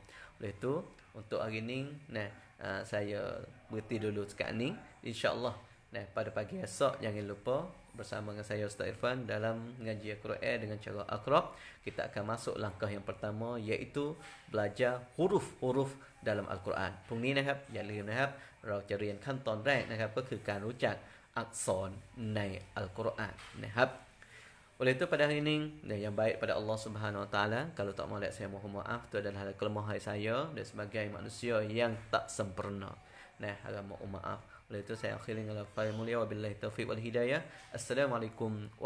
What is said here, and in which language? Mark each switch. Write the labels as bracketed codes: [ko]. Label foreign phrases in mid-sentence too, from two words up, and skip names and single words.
[ms] Oleh itu untuk hari ini saya berhenti dulu sekarang ni, insya-Allah. Pada pagi esok jangan lupa bersama dengan saya Ustaz Irfan dalam mengaji Al-Quran dengan cara akrab. Kita akan masuk langkah yang pertama iaitu belajar huruf-huruf dalam Al-Quran. [th] พรุ่งนี้นะครับอย่าลืมนะครับเราจะเรียนขั้นตอนแรกนะครับก็คือการรู้จักอักษรในอัลกุรอานนะครับ [ms] Oleh itu pada hari ini yang baik pada Allah [ar] سبحانه وتعالى, [ms] kalau tak mahu saya mohon maaf, itu adalah kelemahan saya dan sebagai manusia yang tak sempurna. Harap mohon maaf. Oleh itu saya akhiri dengan al-Fatihah mulia [ar] وبالله التوفيق والهداية.